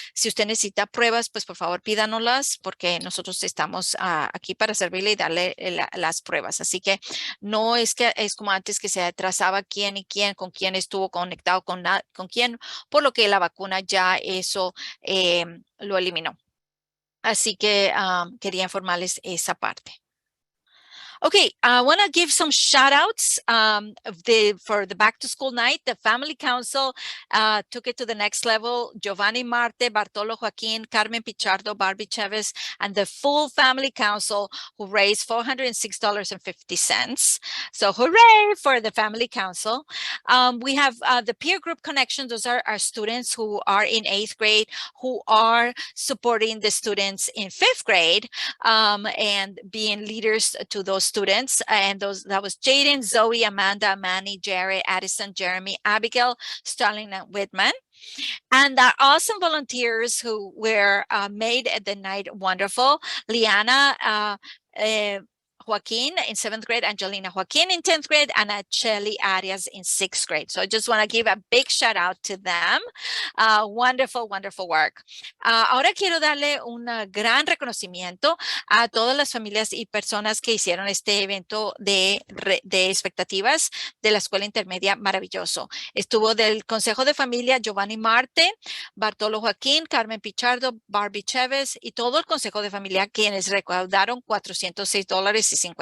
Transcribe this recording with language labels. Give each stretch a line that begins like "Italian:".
Spanish: Si usted necesita pruebas, pues por favor pídanoslas porque nosotros estamos aquí para servirle y darle las pruebas. Así que no es que es como antes que se atrasaba quién y quién, con quién estuvo conectado, con quién, por lo que la vacuna ya eso lo eliminó. Así que quería informarles esa parte.
English: Okay, I want to give some shout outs for the back to school night. The family council took it to the next level. Giovanni Marte, Bartolo Joaquin, Carmen Pichardo, Barbie Chavez, and the full family council who raised $406.50. So hooray for the family council. We have the peer group connections. Those are our students who are in 8th grade, who are supporting the students in 5th grade and being leaders to those students. And that was Jaden, Zoe, Amanda, Manny, Jared, Addison, Jeremy, Abigail, Starling, and Whitman. And our awesome volunteers who were made the night wonderful. Liana, Joaquin in 7th grade, Angelina Joaquin in 10th grade, and Chelly Arias in 6th grade. So I just want to give a big shout out to them. Wonderful, wonderful work.
Spanish: Ahora quiero darle un gran reconocimiento a todas las familias y personas que hicieron este evento de expectativas de la escuela intermedia maravilloso. Estuvo del Consejo de Familia Giovanni Marte, Bartolo Joaquín, Carmen Pichardo, Barbie Chavez y todo el Consejo de Familia quienes recaudaron $406.50.